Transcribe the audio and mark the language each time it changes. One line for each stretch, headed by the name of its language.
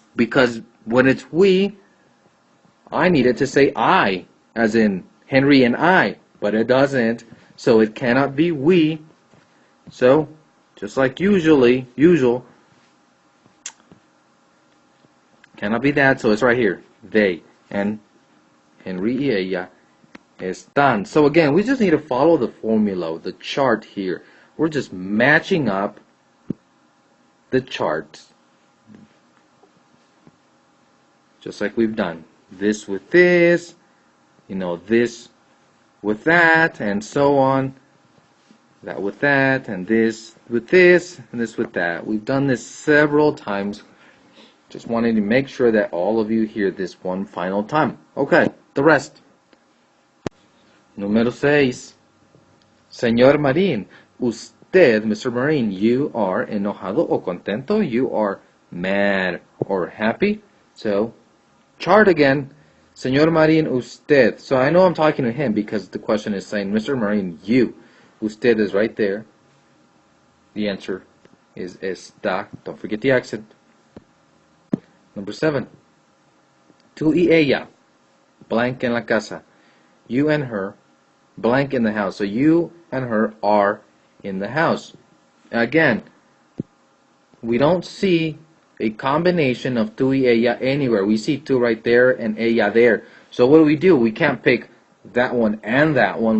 English: Because when it's we, I need it to say I, as in Henry and I, but it doesn't. So it cannot be we. So, just like usual, cannot be that, so it's right here. They and
Spanish: Henry y ella están.
English: So again, we just need to follow the formula, the chart here. We're just matching up the charts. Just like we've done. This with this, this with that, and so on. That with that, and this with this, and this with that. We've done this several times. Just wanted to make sure that all of you hear this one final time. Okay, the rest.
Spanish: Número 6. Señor Marín, usted, Mr.
English: Marín, you are
Spanish: enojado o contento.
English: You are mad or happy. So, chart again. Señor Marín, usted. So I know I'm talking to him because the question is saying, Mr. Marín, you. Usted is right there. The answer is está. Don't forget the accent. Number 7.
Spanish: Tú y ella, blank en la casa.
English: You and her, blank in the house. So you and her are in the house. Again, we don't see a combination of
Spanish: tú y ella
English: anywhere. We see tú right there and ella there. So what do? We can't pick that one and that one.